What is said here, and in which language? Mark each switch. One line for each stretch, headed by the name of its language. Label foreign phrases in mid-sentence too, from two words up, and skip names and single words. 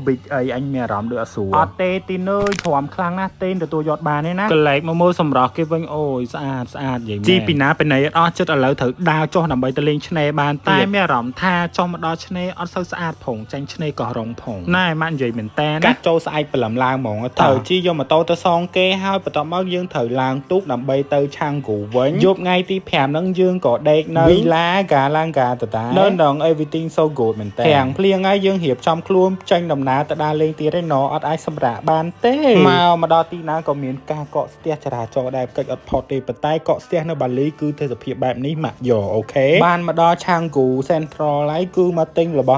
Khmer: Beach អីអញមានអារម្មណ៍ដូចអត់ស្រួលអត់ទេទីនើយទ្រាំខ្លាំងណាស់ទេទទួលយកបានទេណាកលែកមកមើលសម្រស់គេវិញអូយស្អាតនិយាយមែនជីពីណាពីណីអត់ចិត្តឥឡូវត្រូវដើរចុះដើម្បីទៅលេងឆ្នេរបានតែមានអារម្មណ៍ថាចុះមកដល់ឆ្នេរអត់សូវស្អាតផងចាញ់ឆ្នេរក៏រងផងណែម៉ាក់និយាយមែនតើកាត់ចូលស្អែកព្រលឹមឡើងហ្មងត្រូវជី យកម៉ូតូទៅសងគេហើយបន្ទាប់មកយើងត្រូវឡើងទូកដើម្បីទៅឆាងគូវិញយប់ថ្ងៃទី5ហ្នឹងយើងក៏ដេកនៅ Villa Galanga តតានៅនឹង
English: everything so good
Khmer: មែនតើទាំងភ្លៀងហើយយើងរៀបចំខ្លួនចេញដំណើរទៅដើរលេងទៀតឯណោះអត់អាចសម្រាកបាន ទេមកដល់ទីណាក៏មានការកកស្ទះចរាចរណ៍ដែរកិច្ចអត់ផុតទេប៉ុន្តែកកស្ទះនៅបាលីគឺទេសភាពបែបនេះម៉ាក់យកអូខេបានមកដល់ឆាងគូ Central ហើយគឺមកទិញរបស់